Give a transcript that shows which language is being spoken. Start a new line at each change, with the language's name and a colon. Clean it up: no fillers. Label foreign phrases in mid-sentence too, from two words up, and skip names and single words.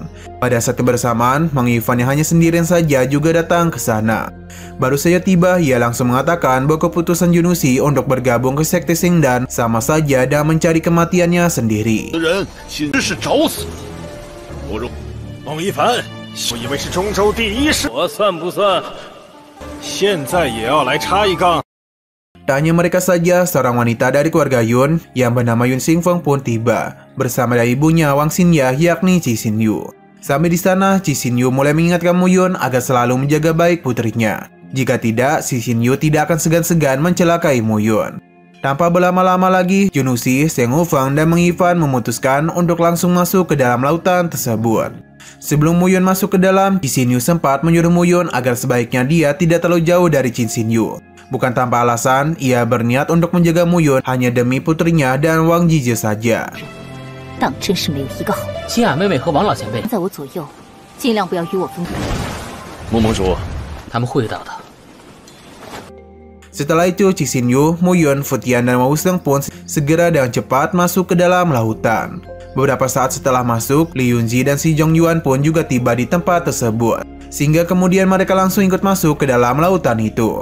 Indonesian: Pada saat kebersamaan, Mang Yifan yang hanya sendirian saja juga datang ke sana. Baru saja tiba, ia langsung mengatakan bahwa keputusan Junxi untuk bergabung ke sekte Xingdan sama saja dan mencari kematiannya sendiri.
Chinese: Mang Yifan, 我以为是中州第一士，我算不算？现在也要来插一杠。
Indonesian: Tak hanya mereka saja, seorang wanita dari keluarga Yun yang bernama Yun Xingfeng pun tiba bersama dari ibunya Wang Xinya yakni Qi Xinyu. Sampai di sana, Qi Xinyu mulai mengingatkan Mu Yun agar selalu menjaga baik putrinya. Jika tidak, Qi Xinyu tidak akan segan-segan mencelakai Mu Yun. Tanpa berlama-lama lagi, Junxi, Shen Wufeng, dan Mang Yifan memutuskan untuk langsung masuk ke dalam lautan tersebut. Sebelum Mu Yun masuk ke dalam, Qi Xinyu sempat menyuruh Mu Yun agar sebaiknya dia tidak terlalu jauh dari Qi Xinyu. Bukan tanpa alasan, ia berniat untuk menjaga Mu Yun hanya demi putrinya dan Wang Jizhi saja.
Chinese: 当真是没有一个好。清雅妹妹和王老前辈在我左右，尽量不要与我分开。穆盟主，他们会打的。
Indonesian: Setelah itu, Qi Xinyu, Mu Yun, Putian, dan Wan Wuseng pun segera dengan cepat masuk ke dalam lautan. Beberapa saat setelah masuk, Li Yunji dan Si Zhongyuan pun juga tiba di tempat tersebut. Sehingga kemudian mereka langsung ikut masuk ke dalam lautan itu.